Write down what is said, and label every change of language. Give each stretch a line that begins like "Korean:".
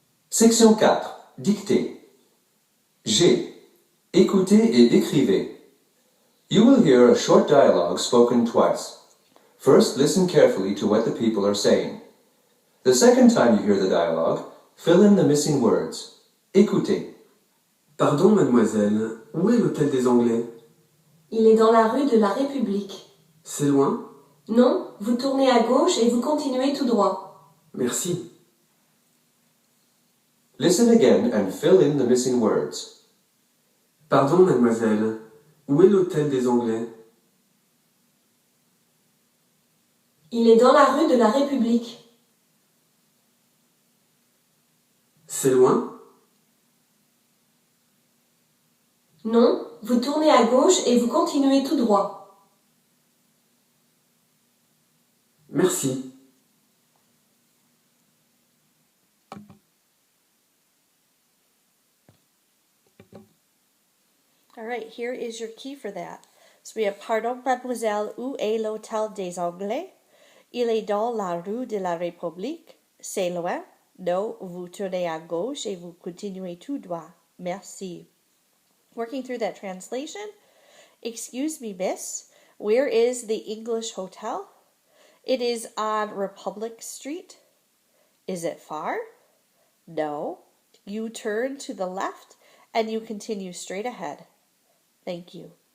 French: Section 4. Dictée. G. Écoutez et écrivez.
English: You will hear a short dialogue spoken twice. First, listen carefully to what the people are saying. The second time you hear the dialogue, fill in the missing words.
French: Écoutez. Pardon, mademoiselle, où est l'hôtel des Anglais? Il est dans la rue de la République. C'est loin? Non, vous tournez à gauche et vous continuez tout droit. Merci.
English: Listen again and fill in the missing words.
French: Pardon, mademoiselle, où est l'hôtel des Anglais? Il est dans la rue de la République. C'est loin? Non, vous tournez à gauche et vous continuez tout droit. Merci.
English: All right, here is your key for that. So we have
French: Pardon, mademoiselle, où est l'hôtel des Anglais? Il est dans la rue de la République. C'est loin. Non, vous tournez à gauche et vous continuez tout droit. Merci.
English: Working through that translation. Excuse me, miss. Where is the English hotel? It is on Republic Street. Is it far? No. You turn to the left and you continue straight ahead. Thank you.